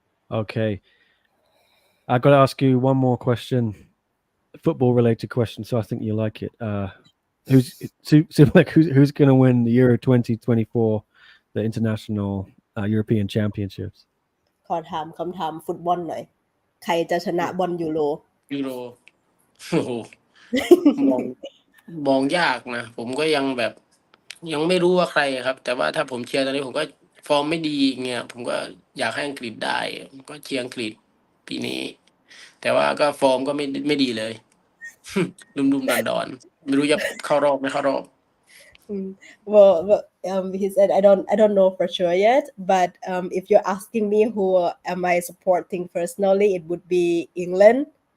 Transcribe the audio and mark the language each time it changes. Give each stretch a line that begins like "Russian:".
English: Okay. I've got to ask you one more question, football related question, so I think you like it. Who's going to win the Euro 2024, the international European Championships?
Thai: ขอถามคำถามฟุตบอลหน่อยใครจะชนะบอลยูโร โอ้โหมองยากนะผมก็ยังแบบยังไม่รู้ว่าใครครับแต่ว่าถ้าผมเชียร์ตอนนี้ผมก็ฟอร์มไม่ดีเงี้ยผมก็อยากให้อังกฤษได้ผมก็เชียร์อังกฤษปีนี้แต่ว่าก็ฟอร์มก็ไม่ดีเลย ดุมๆดอนๆไม่รู้จะเข้ารอบไม่เข้ารอบ
English: Well, he said I don't know for sure yet, but if you're asking me who am I supporting personally, it would be England.